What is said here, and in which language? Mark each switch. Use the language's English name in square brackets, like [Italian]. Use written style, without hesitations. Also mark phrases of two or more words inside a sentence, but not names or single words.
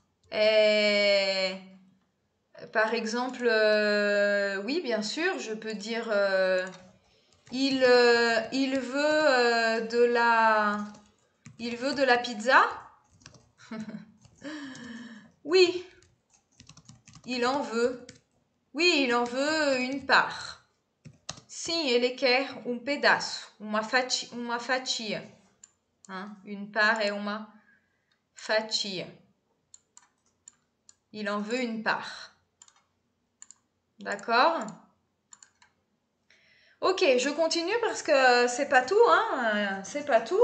[French] Par exemple, oui, bien sûr, je peux dire il veut de la pizza. Oui, il en veut. Oui, il en veut une part. [Portuguese] Sim, ele quer pedaço, uma fatia. [French] Hein? Une part et [Portuguese] uma fatia. [French] Il en veut une part. D'accord? Ok, je continue parce que c'est pas tout, hein? C'est pas tout.